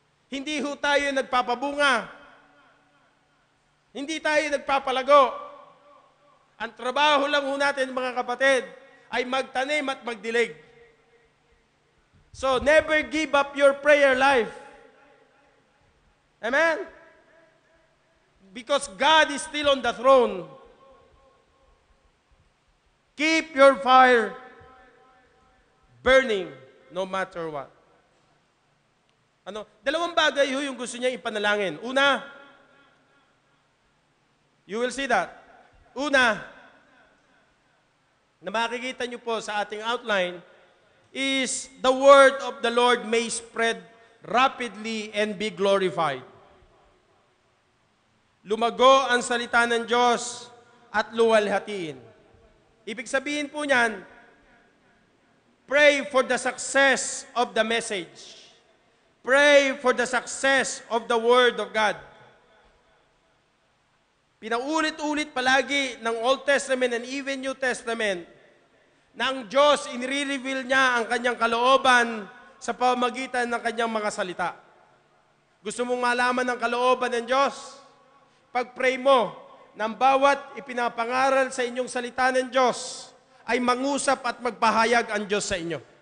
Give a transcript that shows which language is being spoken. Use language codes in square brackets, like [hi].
[tl] Hindi ho tayo nagpapabunga. Hindi tayo nagpapalago. Ang trabaho lang ho natin, mga kapatid, ay magtanim at magdilig. [en] So, never give up your prayer life. Amen? Because God is still on the throne. Keep your fire burning no matter what. [tl] Dalawang bagay yung gusto niya ipanalangin. Una, [en] you will see that. [tl] Una, na makikita niyo po sa ating outline, [en] is the word of the Lord may spread rapidly and be glorified. [tl] Lumago ang salita ng Diyos at luwalhatiin. Ibig sabihin po niyan, [en] pray for the success of the message. Pray for the success of the Word of God. [tl] Pinaulit-ulit palagi ng [en] Old Testament and even New Testament [tl] na ang Diyos, inire-reveal niya ang kanyang kalooban sa pamamagitan ng kanyang mga salita. Gusto mong malaman ang kalooban ng Diyos? Pag-pray mo ng bawat ipinapangaral sa inyong salita ng Diyos ay mangusap at magpahayag ang Diyos sa inyo.